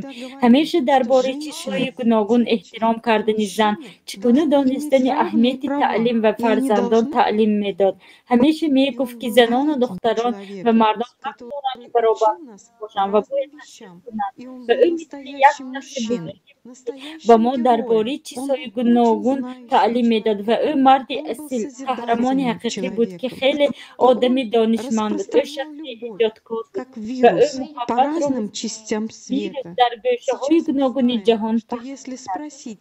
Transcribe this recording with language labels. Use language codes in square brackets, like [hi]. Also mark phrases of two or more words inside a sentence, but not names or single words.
[tg] همیشه درباره چیزهای گوناگون احترام کردن زن، چگونه دانستن اهمیت تعلیم و فرزندان تعلیم میداد. همیشه میگفت که زنان و دختران و مردان حق دارند که برابر باشند و باید کنند. و او مثل یک شخص بزرگی ба мо дар бораи чизҳои гуногун таълим медод ва ӯ марди асил, қаҳрамони ҳақиқӣ буд, ки хеле одами донишманд буд. Ӯ шахси иҷодкор буд ва ӯ муҳаббатро вирус дар гӯшаҳои гуногуни ҷаҳон пахш кард.